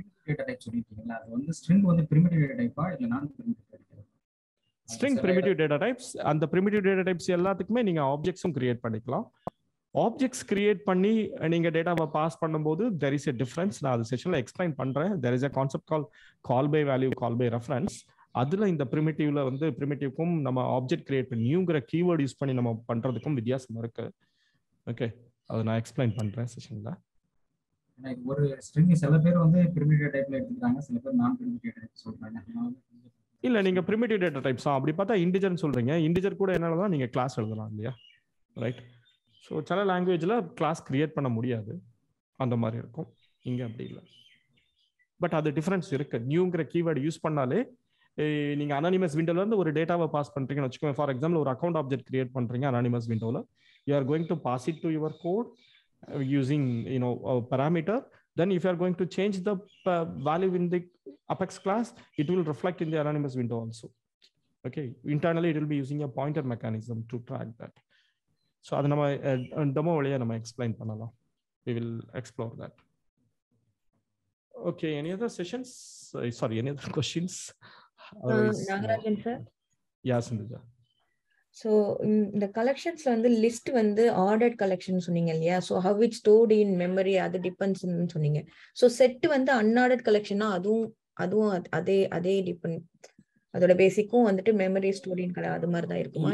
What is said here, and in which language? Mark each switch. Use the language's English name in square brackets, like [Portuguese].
[Tamil] Data type சொல்லிட்டீங்களா, அது வந்து ஸ்ட்ரிங் வந்து பிரிமிட்டிவ் டேட்டா டைப்பா இல்ல நான் பிரிமிட்டிவ் டேட்டா டைப்பா? String primitive data types. அந்த பிரிமிட்டிவ் டேட்டா டைப்ஸ் எல்லாத்துக்குமே நீங்க ஆப்ஜெக்ட்ஸும் கிரியேட் பண்ணிக்கலாம். ஆப்ஜெக்ட்ஸ் கிரியேட் பண்ணி நீங்க டேட்டாவை பாஸ் பண்ணும்போது [English] there is a difference. [Tamil] நான் அது செஷன்ல எக்ஸ்பிளைன் பண்றேன். [English] there is a concept called call by value, call by reference. [Tamil] அதுல இந்த பிரிமிட்டிவ்ல வந்து பிரிமிட்டிவ்க்கும் நம்ம ஆப்ஜெக்ட் கிரியேட் பண்ணி நியூங்கிற கீவேர்ட் யூஸ் பண்ணி நம்ம பண்றதுக்கும் வித்தியாசம் இருக்கு. ஓகே, அதை நான் எக்ஸ்பிளைன் பண்றேன் செஷன்ல. ஒரு ஸ்ட்ரிங் சில பேர் வந்து பிரிமிட்டிவ் டைப்ல எடுத்துக்கிறாங்க, சில பேர் நான் பிரிமிட்டிவ் டைப் சொல்றாங்க. இல்ல, நீங்க பிரிமிட்டிவ் டேட்டா டைப்ஸ் அப்படி பார்த்தா இன்டிஜர்னு சொல்றீங்க. இன்டிஜர் கூட என்னன்னா நீங்க கிளாஸ் எழுதலாம் இல்லையா, ரைட்? ஸோ சில லாங்குவேஜ்ல கிளாஸ் கிரியேட் பண்ண முடியாது, அந்த மாதிரி இருக்கும். இங்க அப்படி இல்லை. பட் அது டிஃபரன்ஸ் இருக்கு. நியூங்கிற கீவேர்டு யூஸ் பண்ணாலே நீங்க அனானிமஸ் விண்டோல இருந்து ஒரு டேட்டாவை பாஸ் பண்றீங்கன்னு வச்சுக்கோங்க. [English] for example [Tamil] ஒரு அக்கௌண்ட் ஆப்ஜெக்ட் கிரியேட் பண்றீங்க anonymous விண்டோல, [English] You are going to pass it to your code using a parameter. Then if you are going to change the value in the Apex class, it will reflect in the anonymous window also. Okay, internally it will be using a pointer mechanism to track that. So [Tamil] adu nama demo valiya nama explain pannalam. [English] We will explore that. Okay, any other sessions? Sorry, any other questions? Nagarajan sir. Yeah, Sindhuja. [Tamil] So இந்த கலெக்ஷன்ஸ்ல வந்து list வந்து ordered collection சொன்னீங்க இல்லையா? So [English] how it stored in memory [Tamil] அது டிபெண்ட்ஸ்ன்னு சொன்னீங்க. So set வந்து unordered கலெக்ஷனா அதுவும் அதே டிபெண்ட், அதோட பேசிக்கும் வந்துட்டு மெமரி ஸ்டோரின் அது மாதிரி தான் இருக்குமா?